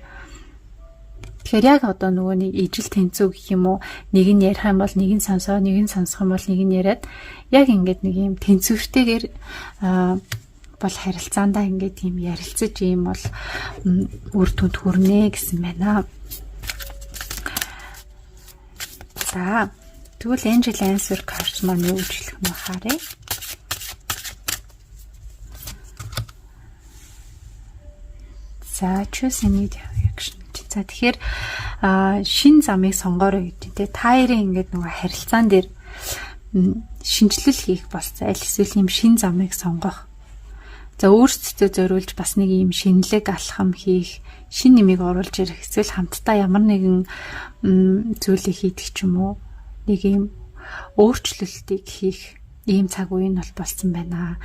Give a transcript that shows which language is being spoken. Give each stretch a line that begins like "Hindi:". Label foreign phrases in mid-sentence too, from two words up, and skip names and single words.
Mongolian: Тэгэхээр яг одоо нөгөө нэг ижил тэнцүү гэх юм уу нэг нь ярих юм бол нэг нь сонсоо нэг нь сонсох юм бол нэг нь яриад яг ингээд нэг юм тэнцвэртэйгээр бол харилцаандаа ингээд юм ярилцаж ийм бол үр дүнд хүрнэ гэсэн байна. За тэгвэл Angel Answer card маань юу гэж хэлэх нь харъя.
English: За choose a new direction.
Mongolian: За тэгэхээр шин замыг сонгоорой гэдэг тийм та хоёрын ингээд нөгөө харилцаан дээр шинжилэл хийх болцоо аль эсвэл юм шин замыг сонгох. За өөрсдөө зориулж бас нэг юм шинэлэг алхам хийх, шин нэмийг оруулж ирэх, эсвэл хамтдаа ямар нэгэн зүйлийг хийдэг ч юм уу, нэг юм өөрчлөлтийг хийх ийм цаг үе нь бол болсон байна.